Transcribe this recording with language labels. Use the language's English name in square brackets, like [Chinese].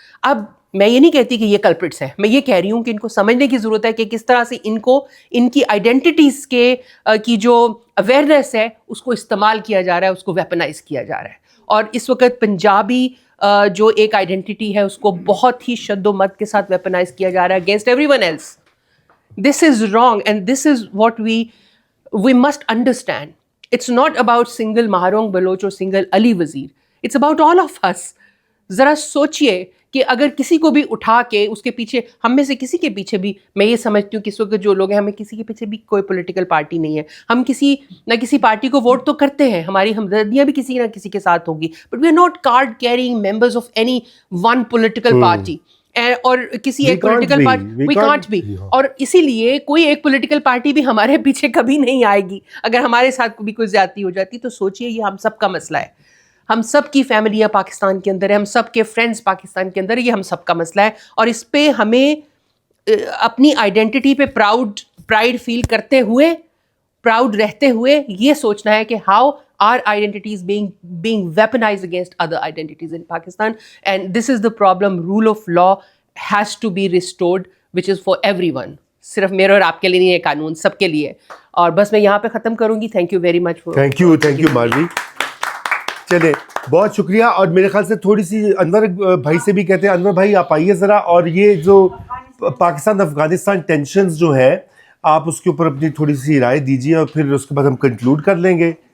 [Urdu] اب میں یہ نہیں کہتی کہ یہ کلپرٹس ہیں, میں یہ کہہ رہی ہوں کہ ان کو سمجھنے کی ضرورت ہے کہ کس طرح سے ان کو ان کی آئیڈینٹیٹیز کے کی جو اویئرنیس ہے اس کو استعمال کیا جا رہا ہے, اس کو ویپنائز کیا جا رہا ہے. اور اس وقت پنجابی جو ایک آئیڈینٹی ہے اس کو بہت ہی شد و مد کے ساتھ ویپنائز کیا جا رہا ہے [English] Against everyone else. This is wrong and this is what we must understand. It's not about single Mahrang Baloch اور single Ali Wazir, it's about all of us. [Urdu] ذرا سوچئے کہ اگر کسی کو بھی اٹھا کے اس کے پیچھے, ہم میں سے کسی کے پیچھے بھی, میں یہ سمجھتی ہوں کہ اس وقت جو لوگ ہیں ہمیں کسی کے پیچھے بھی کوئی پولیٹیکل پارٹی نہیں ہے, ہم کسی نہ کسی پارٹی کو ووٹ تو کرتے ہیں, ہماری ہمدردیاں بھی کسی نہ کسی کے ساتھ ہوگی, [English] but we are not card carrying members of any one political party [Urdu] اور کسی ایک political party, [English] We can't be. [Urdu] اور اسی لیے کوئی ایک پولیٹیکل پارٹی بھی ہمارے پیچھے کبھی نہیں آئے گی. اگر ہمارے ساتھ بھی کوئی زیادتی ہو جاتی تو سوچئے یہ ہم سب کا مسئلہ ہے, ہم سب کی فیملیاں پاکستان کے اندر ہے, ہم سب کے فرینڈس پاکستان کے اندر ہے, یہ ہم سب کا مسئلہ ہے. اور اس پہ ہمیں اپنی آئیڈینٹی پہ پرائڈ فیل کرتے ہوئے, پراؤڈ رہتے ہوئے یہ سوچنا ہے کہ [English] How our identities being weaponized against other identities in Pakistan, and this is the problem. Rule of law has to be restored, which is for everyone. [Urdu] صرف میرے اور آپ کے لیے نہیں ہے قانون, سب کے لیے. اور بس میں یہاں پہ ختم کروں گی. [English] Thank you very much. [Urdu] Thank you Marvi. چلے بہت شکریہ. اور میرے خیال سے تھوڑی سی انور بھائی سے بھی کہتے ہیں. انور بھائی آپ آئیے ذرا, اور یہ جو پاکستان افغانستان ٹینشنز جو ہے آپ اس کے اوپر اپنی تھوڑی سی رائے دیجیے, اور پھر اس کے بعد ہم کنکلوڈ کر لیں گے.